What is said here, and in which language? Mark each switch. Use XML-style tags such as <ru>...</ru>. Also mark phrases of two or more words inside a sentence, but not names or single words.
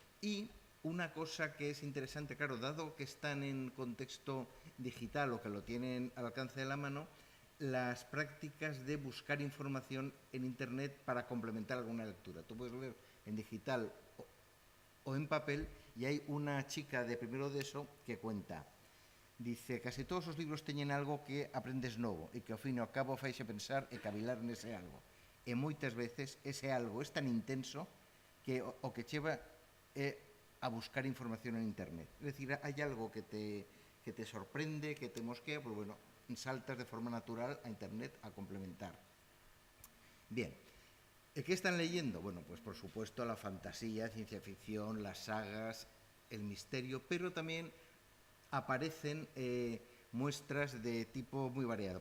<es>Y una cosa que es interesante, claro, dado que están en contexto digital o que lo tienen al alcance de la mano, las prácticas de buscar información en Internet para complementar alguna lectura. Tú puedes leer en digital o en papel, y hay una chica de primero de eso que cuenta, dice,</es> <gl>casi todos os libros teñen algo que aprendes novo e que ao fin e ao cabo faixe pensar e cavilar nese algo. E moitas veces ese algo é tan intenso que o que cheva é a buscar información en Internet. É dicir, hai algo que te sorprende, que te mosquea,</gl> <es>pues bueno,</es> <gl>saltas de forma natural a Internet a complementar.</gl> <es>Bien. ¿Qué están leyendo? Bueno, pues por supuesto la fantasía, ciencia ficción, las sagas, el misterio, pero también aparecen muestras de tipo muy variado.</es>